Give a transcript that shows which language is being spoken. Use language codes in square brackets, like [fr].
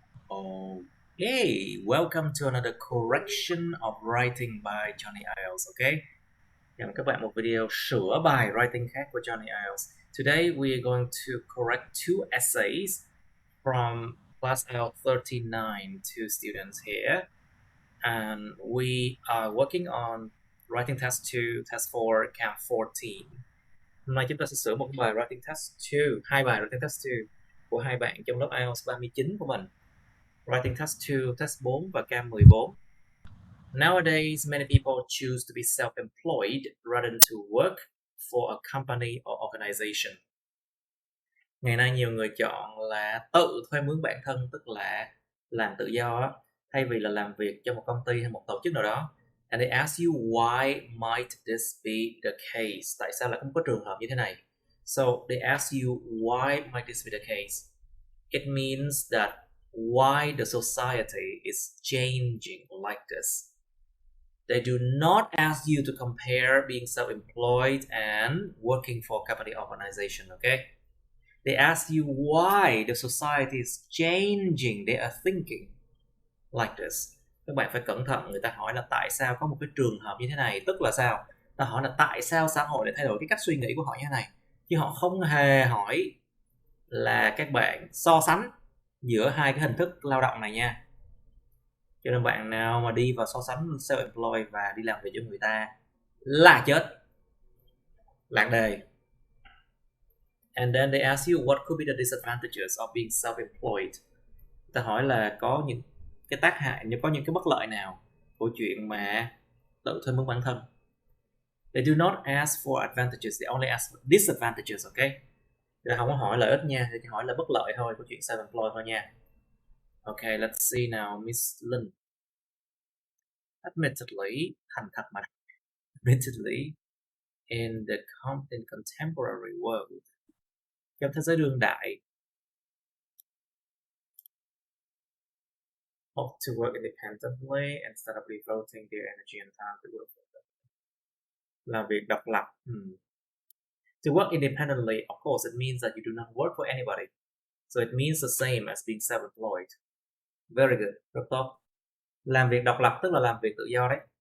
[en] Okay, welcome to another correction of writing by Johnny IELTS. [vi] Okay, chào mừng các bạn một video sửa bài writing khác của Johnny IELTS. [en] Today we are going to correct two essays from class IELTS 39 to students here, and we are working on writing test 2, test 4, camp 14. [vi] Hôm nay chúng ta sẽ sửa một bài writing test 2, hai bài writing test 2 của hai bạn trong lớp IELTS 39 của mình. Writing test 2, test 4 và cam 14. [en] Nowadays, many people choose to be self-employed rather than to work for a company or organization. [vi] Ngày nay nhiều người chọn là tự thuê mướn bản thân, tức là làm tự do thay vì là làm việc cho một công ty hay một tổ chức nào đó. [en] And they ask you why might this be the case? [vi] Tại sao lại không có trường hợp như thế này? [en] So they ask you why might this be the case? It means that why the society is changing like this. They do not ask you to compare being self-employed and working for a company organization, okay? They ask you why the society is changing. They are thinking like this. [vi] Các bạn phải cẩn thận, người ta hỏi là tại sao có một cái trường hợp như thế này, tức là sao? Ta hỏi là tại sao xã hội lại thay đổi cái cách suy nghĩ của họ như thế này, chứ họ không hề hỏi là các bạn so sánh giữa hai cái hình thức lao động này nha. Cho nên bạn nào mà đi vào so sánh self-employed và đi làm việc cho người ta là chết, lạc đề. [en] And then they ask you what could be the disadvantages of being self-employed. [vi] Ta hỏi là có những cái tác hại, có những cái bất lợi nào của chuyện mà tự thuê mướn bản thân. [en] They do not ask for advantages, they only ask for disadvantages, okay? [vi] Thì không có hỏi lợi ích nha, thì chỉ hỏi là bất lợi thôi của chuyện self-employed thôi nha. [en] Okay, let's see now, Miss Linh. Admittedly, [vi] thành thật mà [en] admittedly, in contemporary world, [vi] trong thế giới đương đại, [en] opt to work independently instead of devoting their energy and time to work for them. [vi] Làm việc độc lập. [en] To work independently, of course, it means that you do not work for anybody. So it means the same as being self-employed. Very good, [vi] rất tốt. Làm việc độc lập tức là làm việc tự do đấy.